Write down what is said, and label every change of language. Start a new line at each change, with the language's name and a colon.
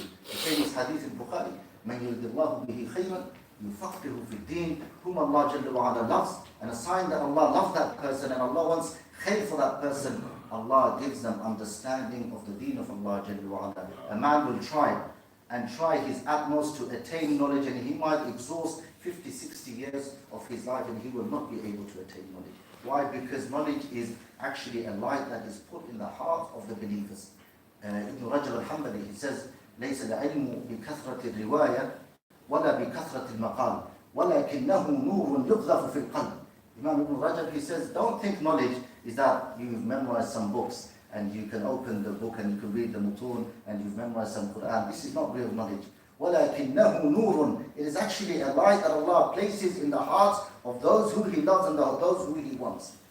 English: The famous hadith in Bukhari,
Arabic: مَنْ يُرِدِ اللَّهُ بِهِ خَيْرًا يُفَقِّهُ فِي الدِّينِ,
English: whom Allah Jalla wa Ala loves, and a sign that Allah loves that person and Allah wants khair for that person, Allah gives them understanding of the deen of Allah Jalla wa Ala. A man will try his utmost to attain knowledge, and he might exhaust 50, 60 years of his life and he will not be able to attain knowledge. Why? Because knowledge is actually a light that is put in the heart of the believers.
Arabic: Ibn Rajab al-Hanbali,
English: he says,
Arabic: ليس العلم بكثرة الرواية ولا بكثرة المقال ولكنه نور يقذف في القلب.
English: Imam Ibn Rajab, he says, don't think knowledge is that you've memorized some books and you can open the book and you can read the mutun and you've memorized some Quran. This is not real knowledge.
Arabic: وَلَكِنَّهُ نُورٌ.
English: It is actually a light that Allah places in the hearts of those who He loves and those who He wants.